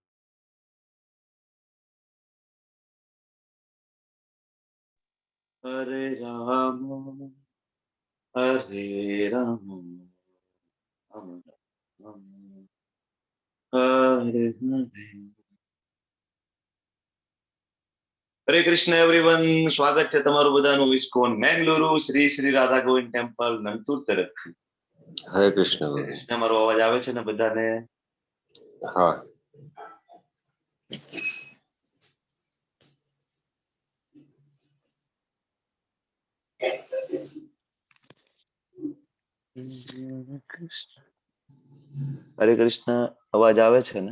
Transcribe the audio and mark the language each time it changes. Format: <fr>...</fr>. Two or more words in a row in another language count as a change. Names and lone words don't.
<sa>हरे राम, हरे राम, राम राम, हरे हरे.</sa> <gu>હરે કૃષ્ણ એવરીવન, સ્વાગત છે તમારું બધાનું ઇસ્કોન મેંગલુરુ શ્રી શ્રી રાધા ગોવિંદ ટેમ્પલ નંતુર તરફથી. હરે કૃષ્ણ. હરે કૃષ્ણ, મારો અવાજ આવે છે ને બધાને? હા. હરે કૃષ્ણ, અવાજ આવે છે ને?</gu>